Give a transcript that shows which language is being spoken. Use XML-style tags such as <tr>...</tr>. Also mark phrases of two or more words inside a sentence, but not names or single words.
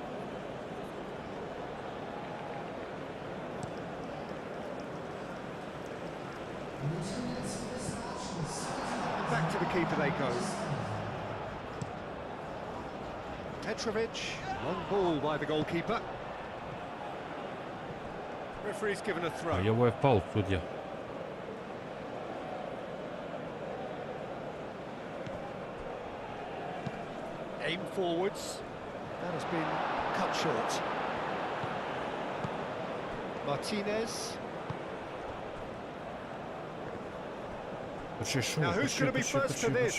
<en>Back to the keeper they go. Petrovic, long ball by the goalkeeper. Referee's given a throw.</en> <sr>I ovo je faul sudija.</sr> <en>Aim forwards. That has been cut short. Martinez. Now who's going to be first to this?</en>